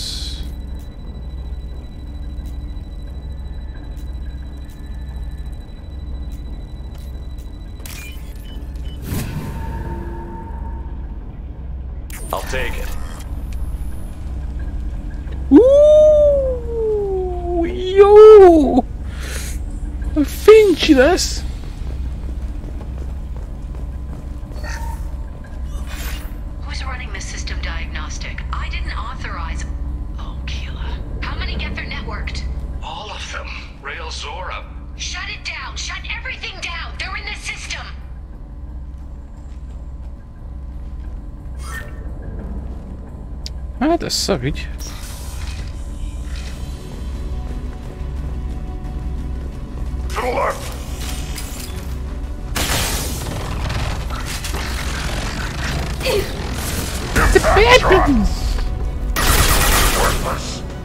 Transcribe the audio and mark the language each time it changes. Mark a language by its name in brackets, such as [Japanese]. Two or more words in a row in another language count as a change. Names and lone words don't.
[English] I'll take it. [Hungarian] Jó! Fincsi lesz! [English] Who's running the system diagnostic? I didn't authorize. Oh, Keela. How many get their networked? All of them. Rail Zora. Shut it down! Shut everything down! They're in the system! [Hungarian] Hát ez szar így. [English] To the left! The weapons! Worthless!